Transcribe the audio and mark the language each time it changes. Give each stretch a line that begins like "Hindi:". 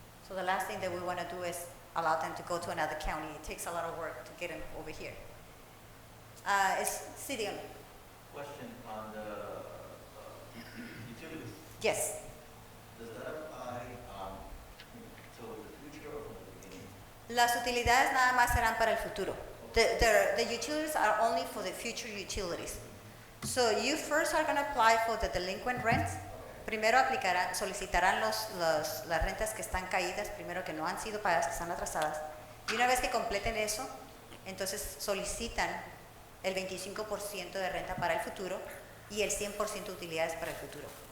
English: So the last thing that we want to do is allow them to go to another county. It takes a lot of work to get them over here. City owner. Question on the utilities. Yes. Does that apply to the future or from the beginning?
Spanish: Las utilidades nada más serán para el futuro.
English: The utilities are only for the future utilities. So you first are going to apply for the delinquent rents.
Spanish: Primero solicitarán las rentas que están caídas, primero que no han sido pagadas, que están atrasadas. Y una vez que completen eso, entonces solicitan el 25% de renta para el futuro y el 100% de utilidades para el futuro.